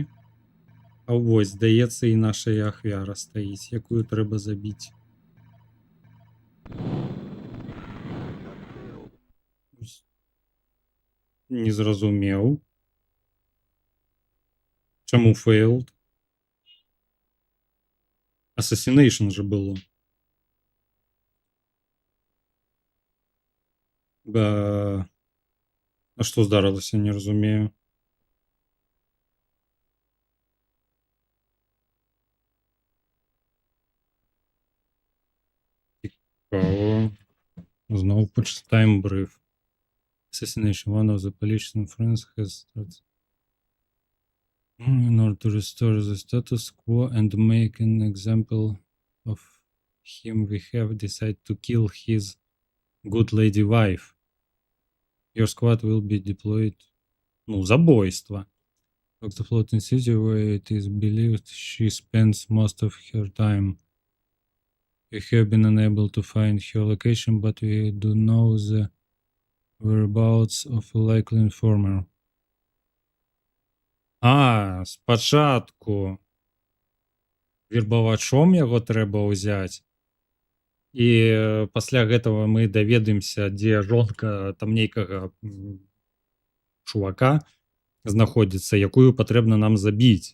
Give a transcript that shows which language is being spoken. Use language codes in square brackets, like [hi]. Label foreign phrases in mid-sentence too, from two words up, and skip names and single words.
[be] Вось, здаецца, і наша ахвяра стаіць, якую трэба забіць. Не зразумеў. Чаму failed? Assassination же было. А што здарылася, не разумею. Цікаво. Зноў пачытаем бриф. [en] Assassination. One of the politician friends has started in order to restore the status quo and make an example of him, we have decided to kill his good lady wife. Your squad will be deployed. [be] Забойство. [en] Of the floating city where it is believed she spends most of her time. We have been unable to find her location, but we do know the whereabouts of a likely informer. [be] Спачатку вербавачом яго трэба ўзяць. І пасля гэтага мы даведаемся, дзе жонка там нейкага чувака знаходзіцца, якую патрэбна нам забіць.